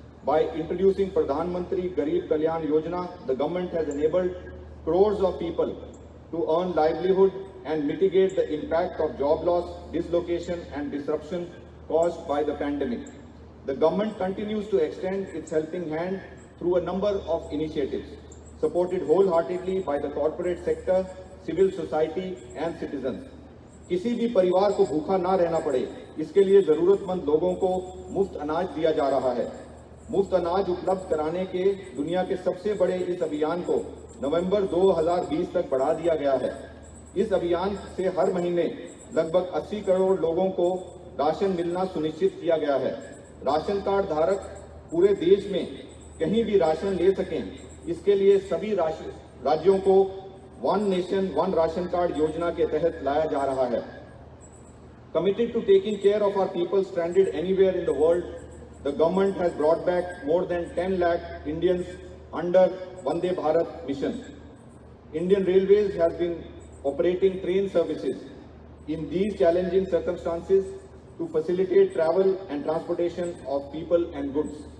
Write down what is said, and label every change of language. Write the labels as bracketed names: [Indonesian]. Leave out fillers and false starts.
[English] By introducing Pradhan Mantri Garib Kalyan Yojana, the government has enabled crores of people to earn livelihood and mitigate the impact of job loss, dislocation and disruption caused by the pandemic. The government continues to extend its helping hand through a number of initiatives, supported wholeheartedly by the corporate sector, civil society and citizens. [Hindi] किसी भी परिवार को भूखा ना रहना पड़े, इसके लिए जरूरतमंद लोगों को मुफ्त अनाज दिया जा रहा है। मुफ्त अनाज उपलब्ध कराने के दुनिया के सबसे बड़े इस अभियान को नवंबर 2020 तक बढ़ा दिया गया है। इस अभियान से हर महीने लगभग 80 करोड़ लोगों को राशन मिलना सुनिश्चित किया गया है। राशन कार्ड धारक पूरे देश में कहीं भी राशन ले सकें, इसके लिए सभी राज्यों को one nation one ration card योजना के तहत लाया जा रहा है। [English] Committed to taking care of our people stranded anywhere in the world, the government has brought back more than 10 lakh Indians under Vande Bharat mission. Indian Railways has been operating train services in these challenging circumstances to facilitate travel and transportation of people and goods.